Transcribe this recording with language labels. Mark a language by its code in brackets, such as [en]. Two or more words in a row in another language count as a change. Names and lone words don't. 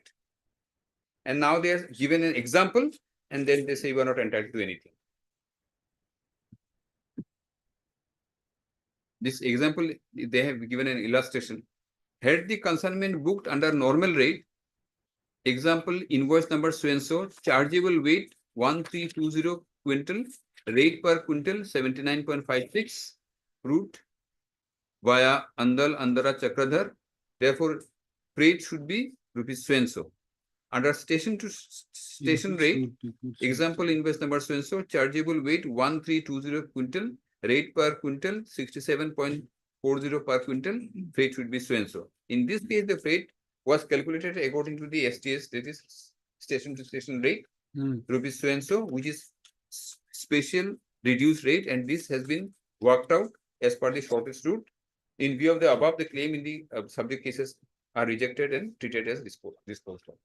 [en] And now they are given an example, and then they say you are not entitled to anything. This example, they have given an illustration. Had the consignment booked under normal rate, example, invoice number so and so, chargeable weight 1320 quintal, rate per quintal 79.56, route via Andal, Andara, Chakradhar. Therefore, freight should be rupees so and so. Under station to station rate, example, invoice number so and so, chargeable weight 1320 quintal, rate per quintal 67.40 per quintal, freight should be so and so. In this case, the freight was calculated according to the STS, that is station to station rate, rupees so and so, which is special reduced rate, and this has been worked out as per the shortest route. In view of the above, the claim in the subject cases are rejected and treated as disposed of.